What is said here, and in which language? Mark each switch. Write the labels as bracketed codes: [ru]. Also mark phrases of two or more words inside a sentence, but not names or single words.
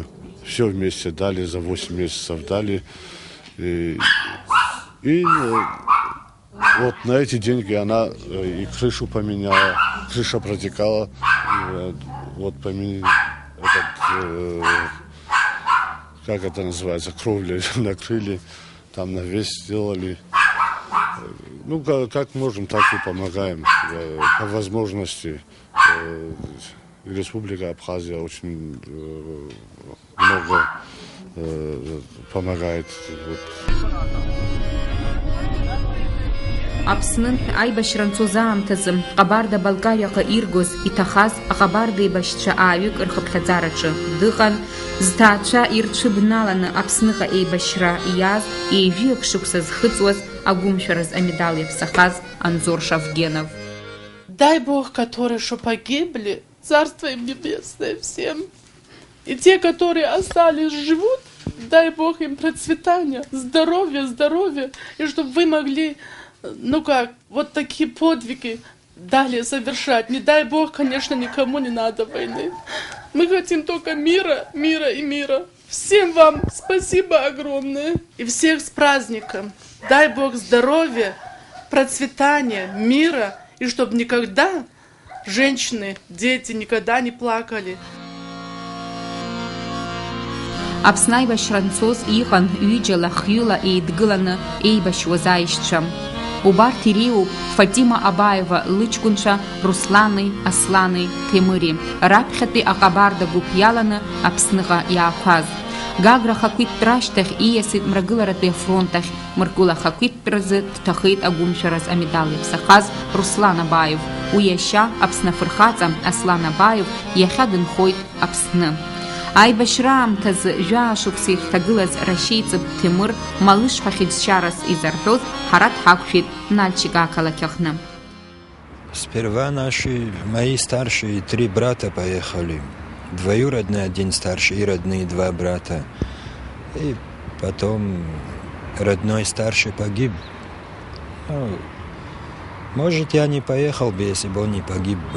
[ru] Все вместе дали, за 8 месяцев дали. И вот на эти деньги она и крышу поменяла, крыша протекала, вот как это называется, кровлю накрыли, там навес сделали. Ну, как можем, так и помогаем по возможности. Республика Абхазия очень много помогает. [ab] Аԥсны аибашьра анцозаамҭазы Ҟабарда-Балкариаҟа иргоз иҭахаз аҟабарда еибашьцәа ааҩык рхыԥхьаӡараҿы дыҟан, зҭаацәа ирцәыбналаны Аԥсныҟа еибашьра иааз еижәиак шықәса зхыҵуаз агәымшәараз амедал иаԥсахаз Анзор Шавгенов. [ru] Дай Бог, которые что погибли, Царство им Небесное всем. И те, которые остались, живут, дай Бог им процветания, здоровья, и чтобы вы могли, вот такие подвиги далее совершать. Не дай Бог, конечно, никому не надо войны. Мы хотим только мира и мира. Всем вам спасибо огромное. И всех с праздником. Дай Бог здоровья, процветания, мира, и чтобы никогда женщины, дети никогда не плакали. [ab] Аԥсны аибашьра анцоз иҟан ҩыџьала хҩыла еидгыланы еибашьуаз аишьцәа. Убарҭ иреиуоуп Фатима Абаева лыҷкәынцәа Руслани, Аслани, Ҭемыри, раԥхьатәи аҟабарда гәыԥ иаланы Аԥсныҟа иаақәаз. Гагра хақәиҭтәра ашьҭахь ииасит мрагыларатәи афронт ахь, мыргәыла хақәиҭтәразы дҭахеит агәымшәараз амедал иаԥсахаз Руслан Абаев. Уи иашьа Аԥсны афырхаҵа Аслан Абаев иахьа дынхоит Аԥсны. Аибашьра аамҭазы жәаа-шықәса ихҭагылаз Рашьеиҵыб Ҭемыр Малыш ҳәа хьыӡшьарас изарҳәоз ҳара дҳақәшәеит Нальчик ақалақь аҟны. [ru] Сперва мои старшие 3 брата поехали. Двоюродный, 1 старший, и родные 2 брата. И потом родной старший погиб. Может, я не поехал бы, если бы он не погиб бы.